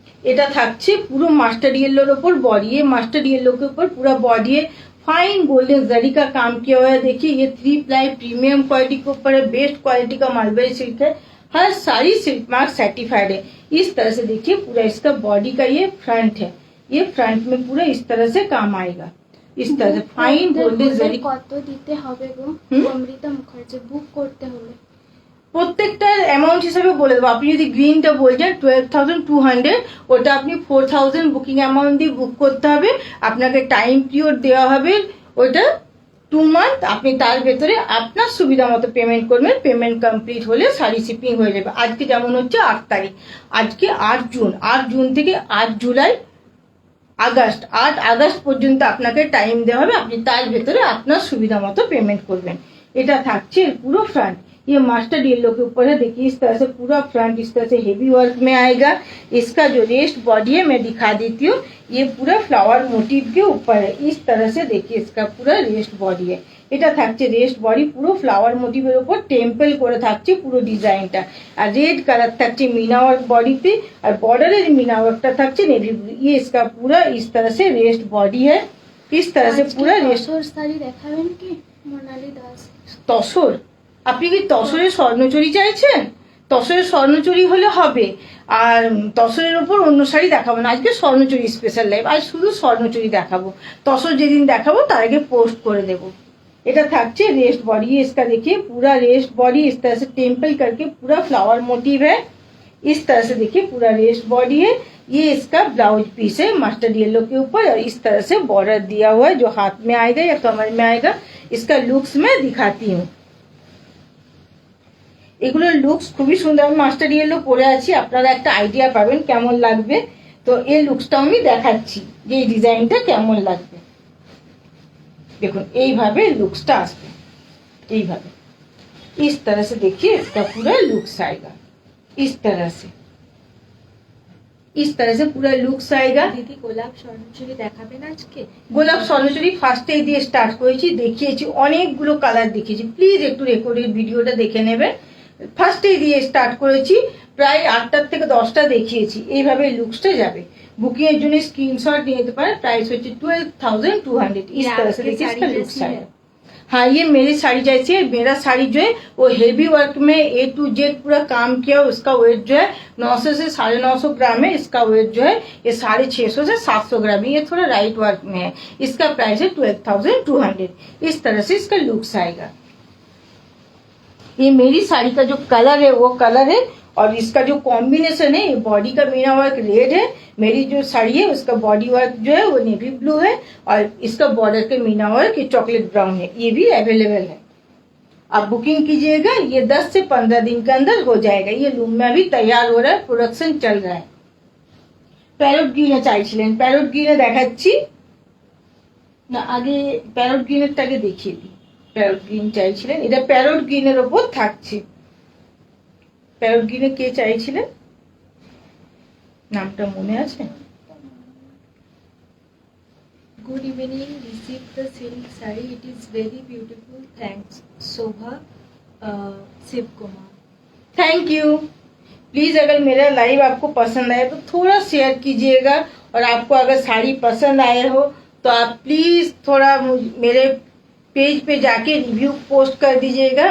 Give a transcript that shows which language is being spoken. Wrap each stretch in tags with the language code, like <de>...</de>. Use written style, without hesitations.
<bn>এটা থাকছে পুরো মাস্টার येलोर ওপর</bn> <hi>बॉडी है, मास्टर येलो के ऊपर पूरा बॉडी है, फाइन गोल्डन जरी का काम किया हुआ है। देखिए ये 3 प्लाई प्रीमियम क्वालिटी के ऊपर है, बेस्ट क्वालिटी का मालबरी सिल्क है, हर साड़ी सिल्क मार्क सर्टिफाइड है। इस तरह से देखिए पूरा इसका बॉडी का ये फ्रंट है, ये फ्रंट में पूरा इस तरह से काम आएगा, इस तरह से फाइन गोल्डन जरी।</hi> <bn>কত দিতে হবে গো অমৃতা মুখার্জি বুক করতে হলে? প্রত্যেকটার অ্যামাউন্ট হিসাবে বলে দেবো। আপনি যদি গ্রিনটা বলছেন 12,200, ওটা আপনি 4,000 বুকিং অ্যামাউন্ট দিয়ে বুক করতে হবে। আপনাকে টাইম পিরিয়ড দেওয়া হবে, ওটা 2 মান্থ। আপনি তার ভেতরে আপনার সুবিধা মতো পেমেন্ট করবেন, পেমেন্ট কমপ্লিট হলে শাড়ি শিপিং হয়ে যাবে। আজকে যেমন হচ্ছে 8 তারিখ, আজকে 8 জুন, 8 জুন থেকে 8 জুলাই, আগস্ট, 8 আগস্ট পর্যন্ত আপনাকে টাইম দেওয়া হবে, আপনি তার ভেতরে আপনার সুবিধা মতো পেমেন্ট করবেন। এটা থাকছে পুরো</bn> <hi>फ्रंट, ये मास्टर येलो के ऊपर है। देखिए इस तरह से पूरा फ्रंट इस तरह से हेवी वर्क में आएगा। इसका जो रेस्ट बॉडी है मैं दिखा देती हूँ, ये पूरा फ्लावर मोटिव के ऊपर है। इस तरह से देखिए इसका पूरा रेस्ट बॉडी है,</hi> <bn>এটা থাকছে রেস্ট বডি, পুরো ফ্লাওয়ার মোটিভের উপর টেম্পল করে থাকছে পুরো ডিজাইনটা। আর রেড কালার থাকছে মিনা ওয়ার্ক বডিতে, আর বর্ডারের মিনা ওয়ার্কটা থাকছে নেভি ব্লু।</bn> <hi>ये इसका पूरा इस तरह से रेस्ट बॉडी है, इस तरह से पूरा रेस्ट।</hi> <bn>শাড়ি দেখাবেন কি মোনালি দাস? তসর, আপনি কি তসরের স্বর্ণচুরি চাইছেন? তসরের স্বর্ণচুরি হলে হবে, আর তসরের ওপর অন্য শাড়ি দেখাবো না। আজকে স্বর্ণচুরি স্পেশাল লাইভ, আজ শুধু স্বর্ণচুরি দেখাবো। তসর যেদিন দেখাবো তার আগে পোস্ট করে দেবো। এটা থাকছে</bn> <hi>रेस्ट बॉडी, इसका देखिए पूरा रेस्ट बॉडी इस तरह से टेम्पल करके पूरा फ्लावर मोटिव है। इस तरह से देखिए पूरा रेस्ट बॉडी है। ये इसका ब्लाउज पीस है मास्टर येलो के ऊपर, और इस तरह से बॉर्डर दिया हुआ है जो हाथ में आएगा या कमर में आएगा। इसका लुक्स मैं दिखाती हूँ।</hi> <bn>এগুলোর লুকস খুবই সুন্দর। আমি মাস্টার ইয়েলো পরে আছি, আপনারা একটা আইডিয়া পাবেন কেমন লাগবে। তো এই লুকসটাও আমি দেখাচ্ছি যে এই ডিজাইনটা কেমন লাগবে। দেখুন এইভাবে লুকসটা আসবে, এইভাবে</bn> <hi>इस तरह से देखिए इसका पूरा लुक्स आएगा, इस तरह से, इस तरह से पूरा लुक्स आएगा।</hi> <bn>দিদি গোলাপ স্বর্ণচুরি দেখাবেন আজকে? গোলাপ স্বর্ণচুরি ফার্স্টেই দিয়ে স্টার্ট করেছি, দেখিয়েছি অনেকগুলো কালার দেখিয়েছি। প্লিজ একটু রেকর্ডেড ভিডিওটা দেখে নেবেন। ফার্স্টেই দিয়ে স্টার্ট করেছি, প্রায় 8টা থেকে 10টা দেখিয়েছি। এইভাবে লুকসটা যাবে। बुकिंग এর জন্য স্ক্রিনশট নিয়ে নিতে পারেন। প্রাইস হচ্ছে 12,200।</bn> <hi>इस तरह से देखिए इसका लुक्स आएगा। हाँ, ये मेरी साड़ी जैसी है। मेरा साड़ी जो है वो हेवी वर्क में A to Z पूरा काम किया। उसका वेट जो है 900 से 950 ग्राम है। इसका वेट जो है ये 650 से 700 ग्राम है। ये थोड़ा राइट वर्क में है। इसका प्राइस है 12,200। इस तरह से इसका लुक्स आएगा। ये मेरी साड़ी का जो कलर है वो कलर है, और इसका जो कॉम्बिनेशन है, ये बॉडी का मीना वर्क रेड है। मेरी जो साड़ी है उसका बॉडी वर्क जो है वो नेवी ब्लू है, और इसका बॉर्डर के मीना वर्क ये चॉकलेट ब्राउन है। ये भी अवेलेबल है, आप बुकिंग कीजिएगा। ये 10 से 15 दिन के अंदर हो जाएगा। ये लूम में अभी तैयार हो रहा है, प्रोडक्शन चल रहा है।</hi> <bn>প্যারট গ্রিনে চাইছিলেন, প্যারট গ্রিনে দেখাচ্ছি না, আগে প্যারট গ্রিনেরটাকে দেখিয়ে দিই। প্যারট গ্রিন চাইছিলেন, এটা প্যারট গ্রিনের ওপর থাকছে। প্যারট গ্রিনে কে চাইছিলেন, নামটা মনে আছে?</bn> <en>Good evening, receive the silk saree. It is very beautiful. Thanks, Shobha Shiv Kumar. Thank you.</en> <hi>Please अगर मेरा लाइव आपको पसंद आए तो थोड़ा शेयर कीजिएगा, और आपको अगर साड़ी पसंद आए हो तो आप प्लीज थोड़ा मेरे पेज पे जाके रिव्यू पोस्ट कर दीजिएगा।</hi>